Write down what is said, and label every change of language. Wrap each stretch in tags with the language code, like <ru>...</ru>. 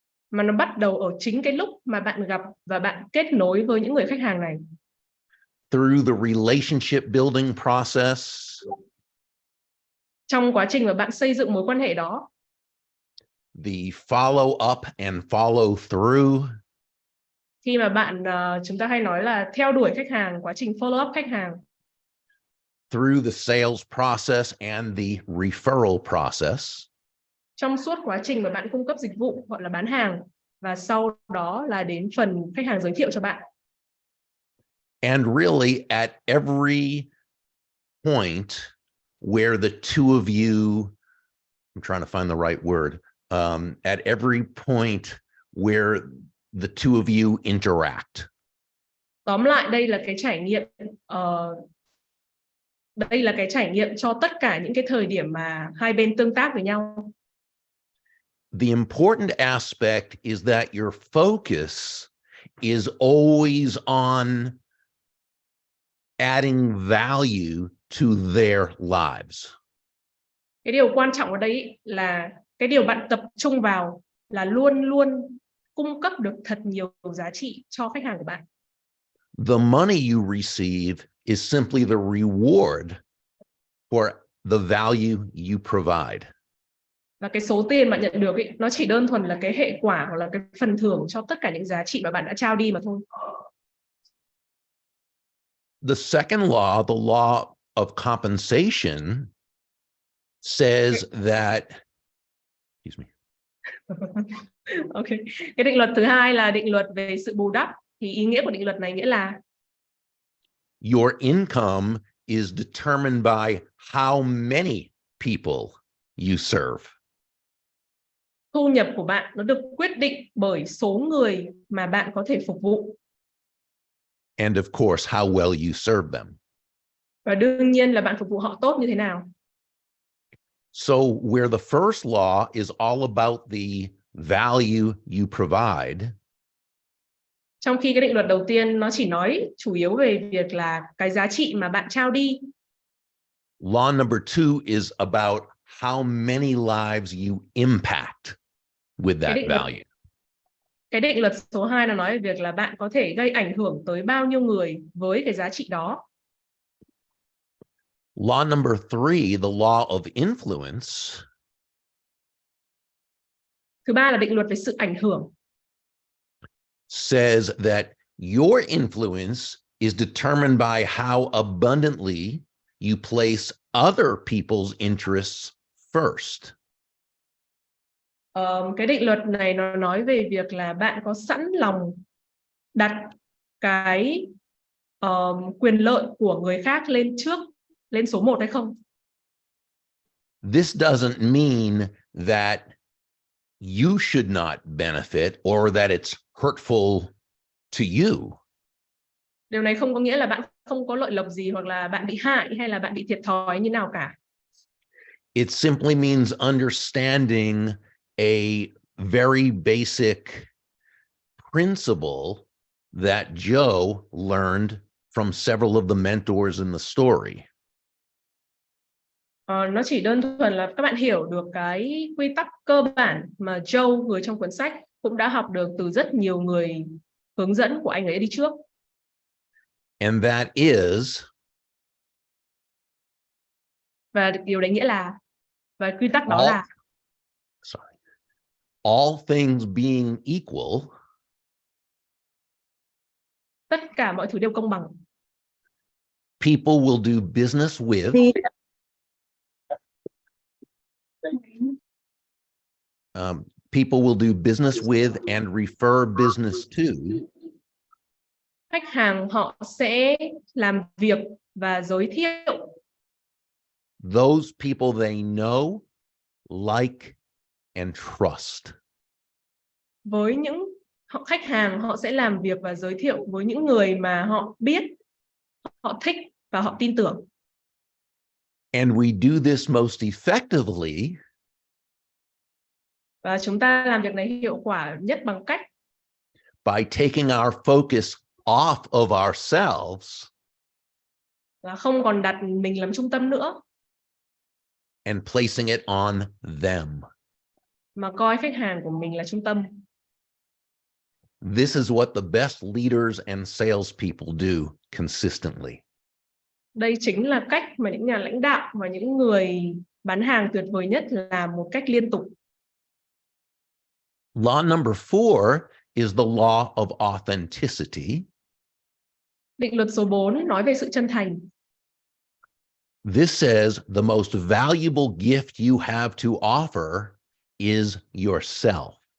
<vi>Mà nó bắt đầu ở chính cái lúc mà bạn gặp và bạn kết nối với những người khách hàng này.</vi> <en>Through the relationship building process.</en> <vi>Trong quá trình mà bạn xây dựng mối quan hệ đó.</vi> <en>The follow up and follow through.</en> <vi>Khi mà bạn, chúng ta hay nói là theo đuổi khách hàng, quá trình follow up khách hàng.</vi> <en>Through the sales process and the referral process.</en> <vi>Trong suốt quá trình mà bạn cung cấp dịch vụ gọi là bán hàng và sau đó là đến phần khách hàng giới thiệu cho bạn.</vi> <en>And really at every point where the two of you, I'm trying to find the right word, at every point where the two of you interact.</en> <vi>Tóm lại đây là cái trải nghiệm, đây là cái trải nghiệm cho tất cả những cái thời điểm mà hai bên tương tác với nhau.</vi> <en>The important aspect is that your focus is always on adding value to their lives.</en> <vi>Cái điều quan trọng ở đây là cái điều bạn tập trung vào là luôn luôn cung cấp được thật nhiều giá trị cho khách hàng của bạn.</vi> <en>The money you receive is simply the reward for the value you provide.</en> <vi>Và cái số tiền bạn nhận được ấy, nó chỉ đơn thuần là cái hệ quả hoặc là cái phần thưởng cho tất cả những giá trị mà bạn đã trao đi mà thôi.</vi> <en>The second law, the law of compensation, says that, excuse me. Okay.</en> <vi>Cái định luật thứ hai là định luật về sự bù đắp. Thì ý nghĩa của định luật này nghĩa là</vi> <en>your income is determined by how many people you serve.</en> <vi>Thu nhập của bạn nó được quyết định bởi số người mà bạn có thể phục vụ.</vi> <en>And of course, how well you serve them.</en> <vi>Và đương nhiên là bạn phục vụ họ tốt như thế nào.</vi> <en>So where the first law is all about the value you provide.</en> <vi>Trong khi cái định luật đầu tiên nó chỉ nói chủ yếu về việc là cái giá trị mà bạn trao đi.</vi> <en>Law number 2 is about how many lives you impact with that value.</en> <vi>Cái định luật số 2 là nói về việc là bạn có thể gây ảnh hưởng tới bao nhiêu người với cái giá trị đó.</vi> <en>Law number 3, the law of influence.</en> <vi>Thứ ba là định luật về sự ảnh hưởng.</vi> <en>Says that your influence is determined by how abundantly you place other people's interests first.</en> <vi>Cái định luật này nó nói về việc là bạn có sẵn lòng đặt cái quyền lợi của người khác lên số 1 hay không?</vi> <en>This doesn't mean that you should not benefit or that it's hurtful to you.</en> <vi>Điều này không có nghĩa là bạn không có lợi lộc gì hoặc là bạn bị hại hay là bạn bị thiệt thòi như nào cả.</vi> <en>It simply means understanding a very basic principle that Joe learned from several of the mentors in the story.</en> <vi>Nó chỉ đơn thuần là các bạn hiểu được cái quy tắc cơ bản mà Joe, người trong cuốn sách, cũng đã học được từ rất nhiều người hướng dẫn của anh ấy đi trước.</vi> <en>And that is,</en> <vi>Và điều đấy nghĩa là, và quy tắc đó là</vi> <en>all things being equal,</en> <vi>tất cả mọi thứ đều công bằng.</vi> <en>people will do business with people will do business with and refer business to</en> <vi>Khách hàng họ sẽ làm việc và giới thiệu</vi> <en>those people they know, like, and trust.</en> <vi>với những khách hàng, họ sẽ làm việc và giới thiệu với những người mà họ biết, họ thích và họ tin tưởng.</vi> <en>And we do this most effectively</en> <vi>Và chúng ta làm việc này hiệu quả nhất bằng cách</vi> <en>by taking our focus off of ourselves</en> <vi>là không còn đặt mình làm trung tâm nữa,</vi> <en>and placing it on them.</en> <vi>mà coi khách hàng của mình là trung tâm.</vi> <en>This is what the best leaders and salespeople do consistently.</en> <vi>Đây chính là cách mà những nhà lãnh đạo và những người bán hàng tuyệt vời nhất làm một cách liên tục.</vi> <en>Law number 4 is the law of authenticity.</en> <vi>Định luật số 4 nói về sự chân thành.</vi> <en>This says the most valuable gift you have to offer is yourself.</en>